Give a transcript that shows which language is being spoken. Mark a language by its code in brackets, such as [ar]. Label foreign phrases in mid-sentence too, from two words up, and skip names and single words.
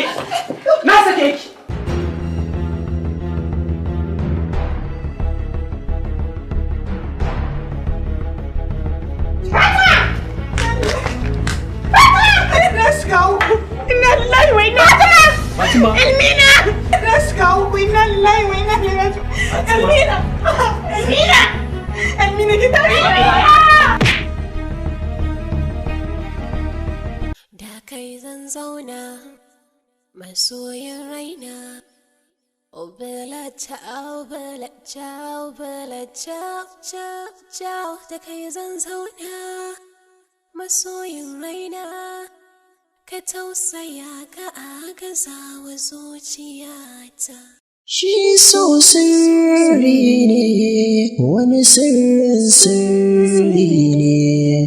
[ha] Na sake ki! [en] Let's go! [ar] Inna lillahi wa inna Fatima! [en] Elmina! Let's go! [ar] Inna lillahi wa inna ilaihi raji'un! [ha] Elmina! Elmina! Elmina ki tashi! Kai zan zauna masoyin raina, [it] obala ciao, bala ciao, bala ciao, ciao, ciao. [ha] Da kai zan zauna masoyin raina, ka tausaya ka agaza wa zuciyata. Shi so sirri ne, wani sirrin sirri ne.